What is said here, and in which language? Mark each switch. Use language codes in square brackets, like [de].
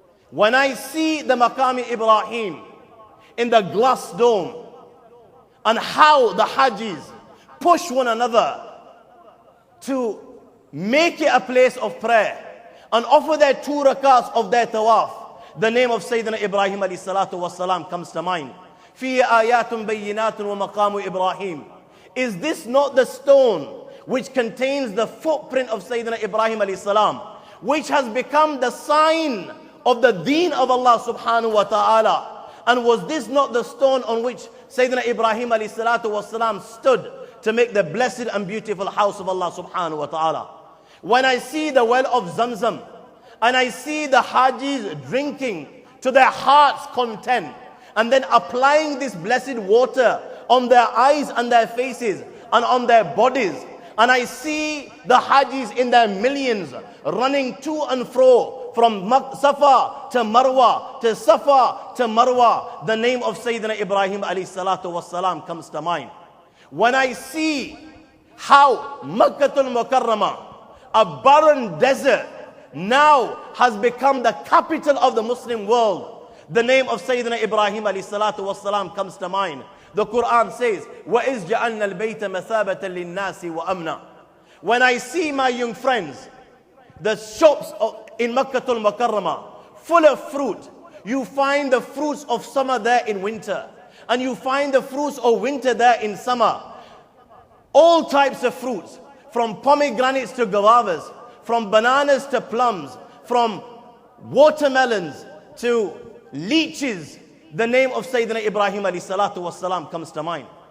[en] When I see the Maqam Ibrahim in the glass dome and how the Hajis push one another to make it a place of prayer and offer their 2 rakats of their tawaf, the name of Sayyidina Ibrahim alayhi salatu wasalam comes to mind. [ar] فِي آيَاتٌ بَيِّنَاتٌ وَمَقَامُ Ibrahim. [en] Is this not the stone which contains the footprint of Sayyidina Ibrahim alayhi salam, which has become the sign of the deen of Allah subhanahu wa ta'ala? And was this not the stone on which Sayyidina Ibrahim alayhi salatu wasalam stood to make the blessed and beautiful house of Allah subhanahu wa ta'ala? When I see the well of Zamzam and I see the Hajis drinking to their heart's content and then applying this blessed water on their eyes and their faces and on their bodies, and I see the Hajis in their millions running to and fro from Safa to Marwa, to Safa to Marwa, the name of Sayyidina Ibrahim alayhi salatu wasalam comes to mind. When I see how Makkatul Mukarramah, a barren desert, now has become the capital of the Muslim world, the name of Sayyidina Ibrahim alayhi salatu wasalam comes to mind. The Quran says, [ar] وَإِذْ جَعَلْنَا الْبَيْتَ مَثَابَةً لِلنَّاسِ وَأَمْنًا. [en] When I see, my young friends, the shops in Makkatul Mukarramah full of fruit, you find the fruits of summer there in winter, and you find the fruits of winter there in summer. All types of fruits, from pomegranates to guavas, from bananas to plums, from watermelons to leeches, the name of Sayyidina Ibrahim alayhi salatu wasalam comes to mind.